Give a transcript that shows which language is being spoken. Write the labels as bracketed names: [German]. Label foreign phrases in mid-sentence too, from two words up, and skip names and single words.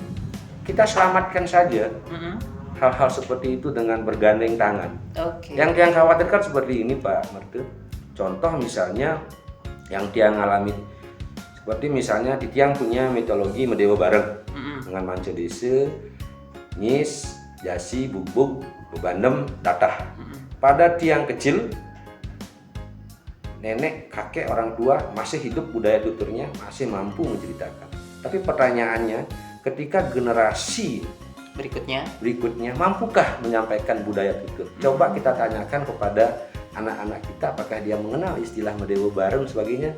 [Indonesian] Kita selamatkan saja hal-hal seperti itu dengan bergandeng tangan. Yang khawatirkan seperti ini Pak Marte. Contoh misalnya yang Tiang alami, seperti misalnya Tiang punya mitologi Medewa Bareng dengan Manca Desa, Nyis, Jasi, Bubuk, Bebandem, Tatah. Pada Tiang kecil, nenek, kakek, orang tua masih hidup, budaya tuturnya masih mampu menceritakan. Tapi pertanyaannya, ketika generasi berikutnya mampukah menyampaikan budaya tutur? Coba kita tanyakan kepada anak-anak kita, apakah dia mengenal istilah Medewa Bareng sebagainya.